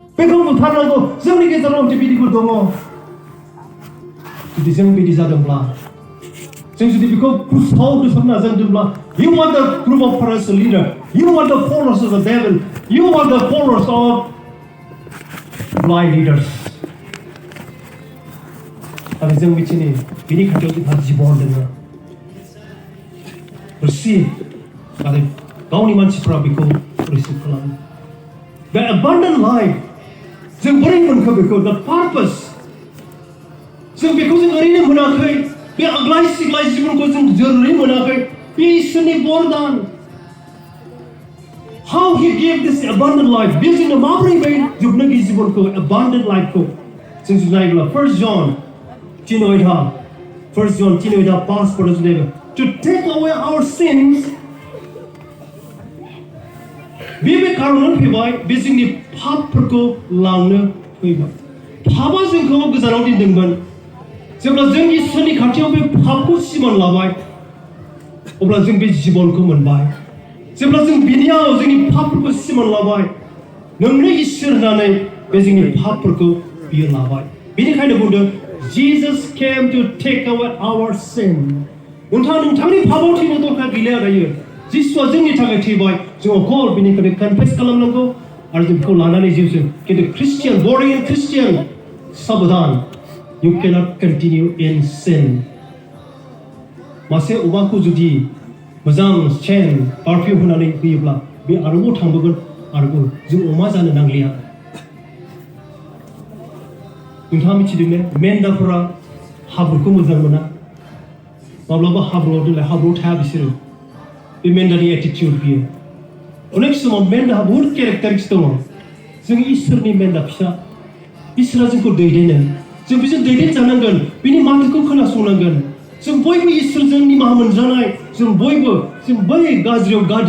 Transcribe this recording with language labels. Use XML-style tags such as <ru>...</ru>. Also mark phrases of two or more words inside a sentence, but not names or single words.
<brx>बेखौ बुथारनांगौ जोंनि गेजेराव बिदिफोर दङ जुदि जों बिदि जादोंब्ला जों जुदि बेखौ गोसोआव दोननो नाजादोंब्ला</brx> <en>you are the group of Pharisee leader you are the followers of the devil you are the followers of blind leaders</en> <brx>आरो जों मिथिनि बिनि खाथियाव जोंहा जिबन दङ receive आरो गावनि मानसिफ्रा बेखौ receive खालामो</brx> <en>the abundant life</en> <brx>जों बोरै मोनखो बेखौ</brx> <en>the purpose</en> <brx>जों बेखौ जों ओरैनो मोनाखै बे आग्लाय सिग्लाय जिबनखौ जों जोरै मोनाखै बे इसोरनि बरदान</brx> <en>how he gave this abundant life</en> <brx>बे जोंनो माबोरै बे जोबनो गैयै जिबनखौ</brx> <en>abundant life-</en> <brx>खौ जों नायोब्ला 1 John 3:8</brx> <hi>पास पढ़ो सुनेगा</hi> <en>to take away our sins</en> <brx>बे खारनाव फैबाय बे जोंनि पापफोरखौ लांनो फैबाय पापा जोंखौ गोजानाव दोनदोंमोन जेब्ला जों इसोरनि खाथियाव बे पापखौ सिमान लाबाय अब्ला जों बे जिबनखौ मोनबाय जेब्ला जों बिनियाव जोंनि पापफोरखौ सिमान लाबाय नोंनो इसोर होननानै बे जोंनि पापफोरखौ बियो लाबाय बेनिखायनो बुंदों</brx> <en>Jesus came to take away our sin</en> <brx>नोंथांनि पापाव थैनो दरकार गैला दायो जिसुआ जोंनि थाखाय थैबाय जों अकल बेनिखायनो कनफेस खालामनांगौ आरो जों बेखौ लानानै जिउजों खिन्थु ख्रिस्टियान</brx> <en>born again</en> <brx>ख्रिस्टियान साबधान</brx> <en>you cannot continue in sin</en> <brx>मासे अमाखौ जुदि मोजां सेन पारफिउम होनानै होयोब्ला बे आरोबाव थांबोगोन आरोबाव जों अमा जानो नांलिया नोंथाङा मिथिदों ने मेन्दाफोरा हाब्रुखौ मोजां मोना माब्लाबा हाब्रुआव दोनलाय हाब्रुआव थाया बिसोरो बे मेन्दानि एटिट्युड बियो अनेक समाव मेन्दाहा बहुत केरेक्टारिक्स दङ जों इसोरनि मेन्दा फिसा इसोरा जोंखौ दैदेनो जों बेजों दैदेनजानांगोन बिनि माथोखौ खोनासंनांगोन जों बयबो इसोरजों निमाहा मोनजानाय जों बयबो जों बै गाज्रियाव गाज्रि</brx>